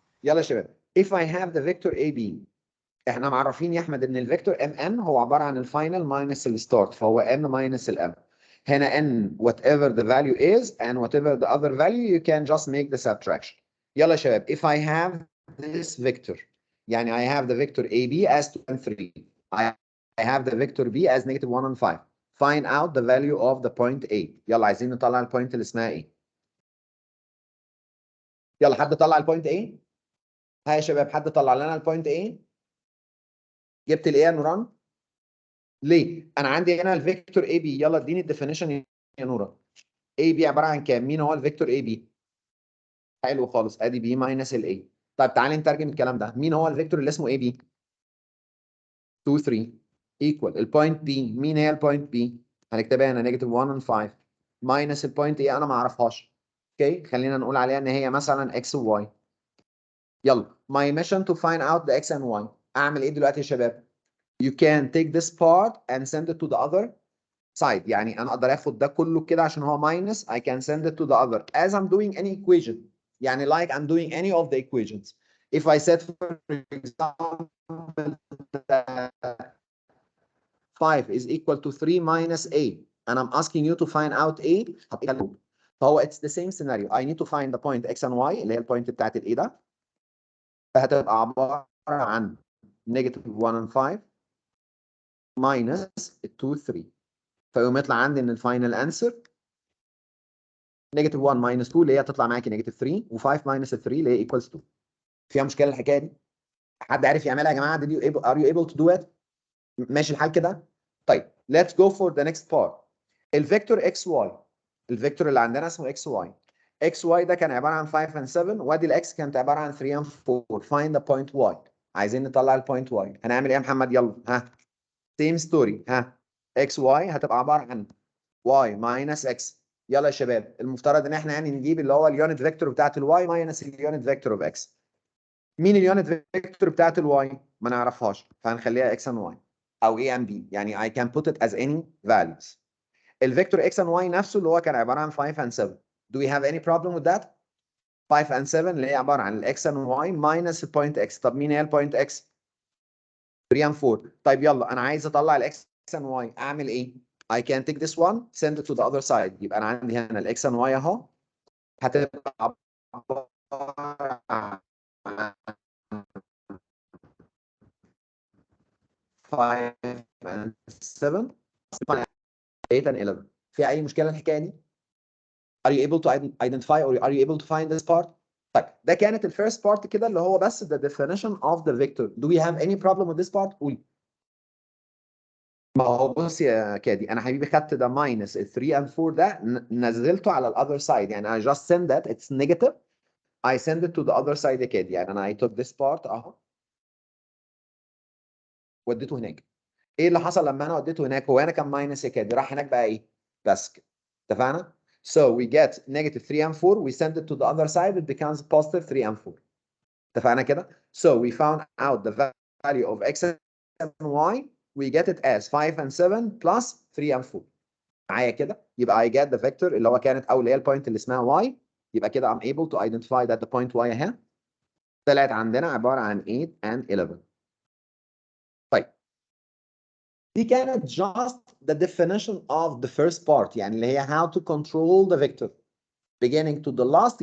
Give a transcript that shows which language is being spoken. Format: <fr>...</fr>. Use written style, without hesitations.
<ar>يلا يا شباب,</ar> <en>if I have the vector AB,</en> <ar>احنا معرفين يا احمد ان الفيكتور MN هو عباره عن الفاينل ماينس الستارت, فهو N ماينس الM.</ar> <en>هنا N whatever the value is and whatever the other value you can just make the subtraction.</en> <ar>يلا يا شباب,</ar> <en>if I have this vector, يعني I have the vector AB as 2 and 3. I I have the vector B as negative 1 and 5. Find out the value of the point A.</en> <ar>يلا عايزين نطلع البوينت اللي اسمها ايه؟ يلا حد طلع البوينت A؟ ها يا شباب، حد طلع لنا البوينت A؟ جبت الايه يا نوران؟ ليه؟ انا عندي هنا الفيكتور اي بي. يلا اديني الديفينيشن يا نوران. اي بي عباره عن كام؟ مين هو الفيكتور اي بي؟ حلو خالص، ادي بي ماينس الاي. طيب تعالي نترجم الكلام ده. مين هو الفيكتور اللي اسمه اي بي؟ 2 3 ايكوال البوينت بي. مين هي البوينت بي؟ هنكتبها هنا نيجاتيف 1 and 5 ماينس البوينت ايه انا ما اعرفهاش. اوكي، خلينا نقول عليها ان هي مثلا اكس وواي.</ar> <en>يلا my mission to find out the x and y.</en> <ar>اعمل ايه دلوقتي يا شباب؟</ar> <en>You can take this part and send it to the other side.</en> <ar>يعني انا اقدر اخد ده كله كده عشان هو minus.</ar> <en>I can send it to the other as I'm doing any equation. يعني like I'm doing any of the equations. If I said for example that 5 is equal to 3 minus a and I'm asking you to find out a، فهو it's the same scenario. I need to find the point x and y</en> <ar>اللي هي البوينت بتاعت ال a ده، فهتبقى عبارة عن</ar> <en>negative 1 and 5 minus 2 3.</en> <ar>فيقوم يطلع عندي ان الفاينل انسر negative 1 minus 2 اللي هي تطلع معاكي negative 3 و5 minus 3 اللي هي equals 2. فيها مشكله الحكايه دي؟ حد عارف يعملها يا جماعه؟</ar> <en>are you able to do it؟</en> <ar>ماشي الحال كده؟ طيب</ar> <en>let's go for the next part.</en> <ar>الفيكتور اكس واي، الفيكتور اللي عندنا اسمه اكس واي. اكس واي ده كان عباره عن 5 and 7 وادي الاكس كانت عباره عن 3 and 4.</ar> <en>find the point y.</en> <ar>عايزين نطلع البوينت واي. هنعمل ايه يا محمد؟ يلا ها</ar> <en>same story.</en> <ar>ها اكس واي هتبقى عباره عن y minus x. يلا يا شباب، المفترض ان احنا يعني نجيب اللي هو اليونت فيكتور بتاعت الواي ماينس اليونت فيكتور اوف اكس. مين اليونت فيكتور بتاعت الواي؟ ما نعرفهاش، فهنخليها x and y او a and b.</ar> <en>يعني I can put it as any values.</en> <ar>الفيكتور x and y نفسه اللي هو كان عباره عن 5 and 7.</ar> <en>Do we have any problem with that؟ 5 and 7</en> <ar>اللي هي عباره عن</ar> <en>ال x and y minus البوينت x.</en> <ar>طب مين هي البوينت x؟ 3 and 4. طيب يلا انا عايز اطلع ال x and y.</ar> <en>اعمل ايه؟ I can take this one send it to the other side.</en> <ar>يبقى انا عندي هنا ال x and y اهو هتبقى عباره عن 5 and 7 8 and 11. في اي مشكله الحكايه دي؟</ar> <en>Are you able to identify or are you able to find this part؟</en> <ar>طيب ده كانت الفيرست بارت كده اللي هو بس</ar> <en>the definition of the vector. Do we have any problem with this part؟ قولي.</en> <ar>ما هو بص يا كادي، انا حبيبي خدت ده minus 3 and 4 ده نزلته على الاذر سايد.</ar> <en>يعني I just send that it's negative. I send it to the other side يا كادي.</en> <ar>يعني انا</ar> <en>I took this part</en> <ar>اهو وديته هناك. ايه اللي حصل لما انا وديته هناك؟ هو انا كان ماينس يا كادي، راح هناك بقى ايه؟ بس كده. اتفقنا؟</ar> <en>So we get negative 3 and 4 we send it to the other side it becomes positive 3 and 4.</en> <ar>اتفقنا كده؟</ar> <en>So we found out the value of x and y. We get it as 5 and 7 plus 3 and 4.</en> <ar>معايا كده؟ يبقى</ar> <en>I get the vector</en> <ar>اللي هو كانت اول اللي هي البوينت اللي اسمها y.</ar> <en>يبقى كده I'm able to identify that the point y</en> <ar>اهي طلعت عندنا عباره عن</ar> <en>8 and 11. طيب دي كانت just the definition of the first part. يعني اللي هي how to control the vector beginning to the last.</en>